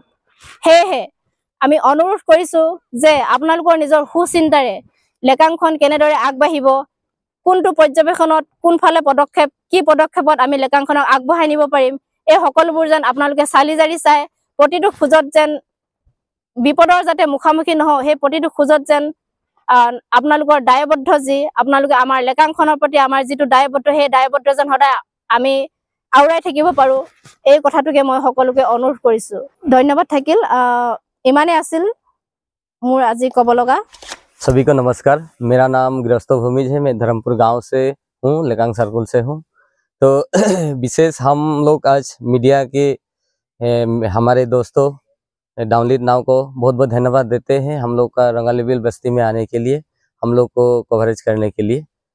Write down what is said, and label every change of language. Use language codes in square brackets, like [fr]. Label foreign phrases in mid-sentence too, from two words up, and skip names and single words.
[as] সেয়েহে আমি অনুৰোধ কৰিছো যে আপোনালোকৰ নিজৰ সুচিন্তাৰে লেকাংখন কেনেদৰে আগবাঢ়িব, কোনটো পৰ্যবেক্ষণত কোনফালে পদক্ষেপ, কি পদক্ষেপত আমি লেকাংখনক আগবঢ়াই নিব পাৰিম, এই সকলোবোৰ যেন আপোনালোকে চালি জাৰি চাই প্ৰতিটো খোজত যেন বিপদৰ যাতে মুখামুখি নহওঁ, সেই প্ৰতিটো খোজত যেন আপোনালোকৰ দায়বদ্ধ যি আপোনালোকে আমাৰ লেকাংখনৰ প্ৰতি আমাৰ যিটো দায়বদ্ধ, সেই দায়বদ্ধ যেন সদায় আমি আওৰাই থাকিব পাৰো, এই কথাটোকে মই সকলোকে অনুৰোধ কৰিছো। ধন্যবাদ থাকিল। ইমানে আছিল মোৰ আজি ক'ব লগা। [hi] सभी को नमस्कार। मेरा नाम गृहस्थ भूमिज है। मैं धर्मपुर गांव से हूँ, लेकांग सर्कुल से हूँ। तो विशेष हम लोग आज मीडिया के हमारे दोस्तों डाउनलीड नाव को बहुत बहुत धन्यवाद देते हैं हम लोग का रंगालीबिल बस्ती में आने के लिए, हम लोग को कवरेज करने के लिए।